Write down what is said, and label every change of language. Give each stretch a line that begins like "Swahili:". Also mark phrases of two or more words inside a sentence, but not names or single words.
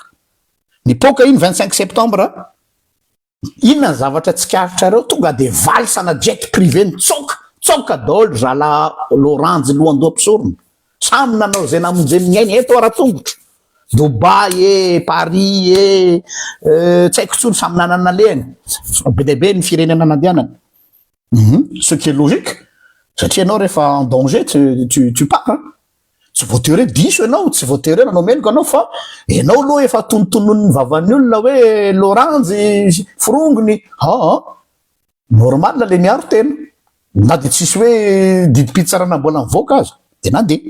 Malagasy: Nipoka iny 25 septembre inona ny zavatra tsikaritra reo tonga de valsana
French: jet privé
Malagasy: tsoka daholo zala Laurent lohandoha mpisorona. Samy nanao zay namonjeny ny ainy eto ara-tongotro. Dubai Paris tsy haiko tsony samy nanana lehany. Be deabe ny firenena nandehanany.
French: Ce qui est logique,
Malagasy: satria anao rehefa
French: en danger tu pars.
Malagasy: Tsy voatery diso ianao, tsy voatery nanao meloko anao fa ianao aloha efa tonotonon'ny vavan'ny olona hoe Laurent forongony. Normal le miaro tena. Na de tsisy hoe didi-pitsarana mbola mivoaka azy de nandeha.